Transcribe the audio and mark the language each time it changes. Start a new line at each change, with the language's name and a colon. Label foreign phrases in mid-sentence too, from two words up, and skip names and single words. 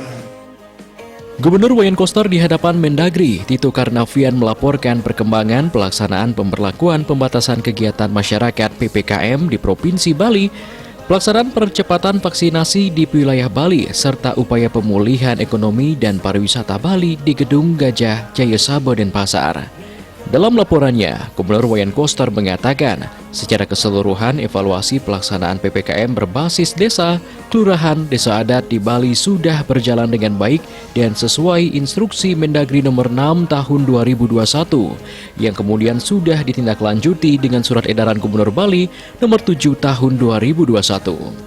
Indonesian: Gubernur Wayan Koster di hadapan Mendagri, Tito Karnavian melaporkan perkembangan pelaksanaan pemberlakuan pembatasan kegiatan masyarakat PPKM di Provinsi Bali, pelaksanaan percepatan vaksinasi di wilayah Bali, serta upaya pemulihan ekonomi dan pariwisata Bali di Gedung Gajah Jaya Sabo Denpasar. Dalam laporannya, Gubernur Wayan Koster mengatakan, secara keseluruhan evaluasi pelaksanaan PPKM berbasis desa, kelurahan, desa adat di Bali sudah berjalan dengan baik dan sesuai instruksi Mendagri nomor 6 tahun 2021, yang kemudian sudah ditindaklanjuti dengan surat edaran Gubernur Bali nomor 7 tahun 2021.